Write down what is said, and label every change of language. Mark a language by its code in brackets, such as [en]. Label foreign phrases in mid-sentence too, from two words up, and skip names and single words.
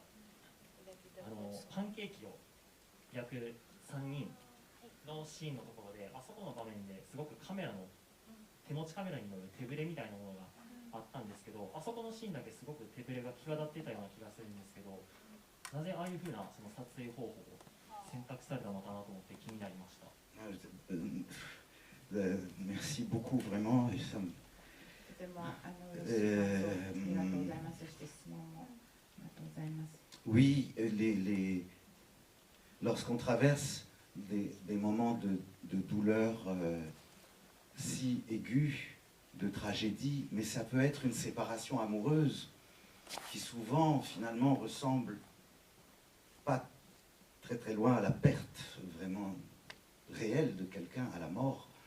[ja] パンケーキを焼く3人のシーンのところで、あそこの場面ですごく手持ちカメラによる手ぶれみたいなものがあったんですけど、あそこのシーンだけすごく手ぶれが際立っていたような気がするんですけど、なぜああいうふうなその撮影方法を選択されたのかなと思って気になりました。 [fr] Merci beaucoup, vraiment. Et ça me... [ja] とても嬉しい感想ありがとうございます。そして質問もありがとうございます。 [fr] Oui, lorsqu'on traverse des moments de douleur si aigus, de tragédie, mais ça peut être une séparation amoureuse qui souvent finalement ressemble pas très très loin à la perte vraiment réelle de quelqu'un, à la mort.